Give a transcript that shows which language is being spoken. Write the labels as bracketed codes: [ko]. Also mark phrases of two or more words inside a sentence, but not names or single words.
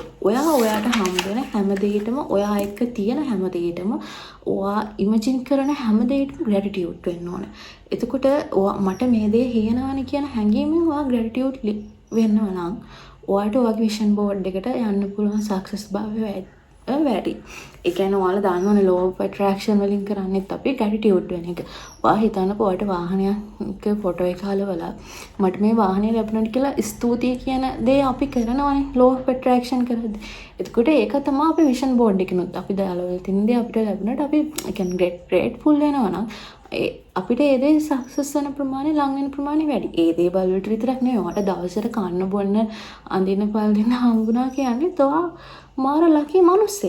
[si] ඔයා ඔයාට හම්බ වෙන හැම දෙයකටම ඔයා එක්ක තියෙන හැම දෙයකටම ඔයා ඉමේජින් කරන හැම දෙයකටම ග්‍රැටිටියුඩ් වෙන්න ඕන. එතකොට මට මේ දේ හේනානේ කියන හැඟීමෙන් ඔයා ග්‍රැටිටියුඩ් වෙනවා නම් ඔයාට ඔයාගේ [en] vision board [si] එකට යන්න පුළුවන් සක්සස් භාවය වැඩි. ඒ කියන්නේ ඔයාලා දන්නවනේ [en] law of attraction [si] වලින් කරන්නේත් අපි gratitude වෙන එක. ඔයා හිතන්නකෝ ඔයාලට වාහනයක ෆොටෝ එක හලවලා මට මේ වාහනේ ලැබුණාට කියලා ස්තුතියි කියන දේ අපි කරනවානේ [en] law of attraction [si] කරද්දී. එතකොට ඒක තමයි අපි [en] vision board [si] එකනොත් අපි දාලා තියෙන දේ අපිට ලැබුණාට අපි කියන්නේ grateful වෙනවා නම් අපිට ඒ දේ සක්සස් වෙන ප්‍රමාණය ලඟ වෙන ප්‍රමාණය වැඩි. ඒ දේවල් වලට විතරක් නෙවෙයි. ඔයාට දවසට කන්න බොන්න අඳින්න පළඳින්න හම්බුණා කියන්නේ තෝ මාර ලකී මිනිස්සෙක්.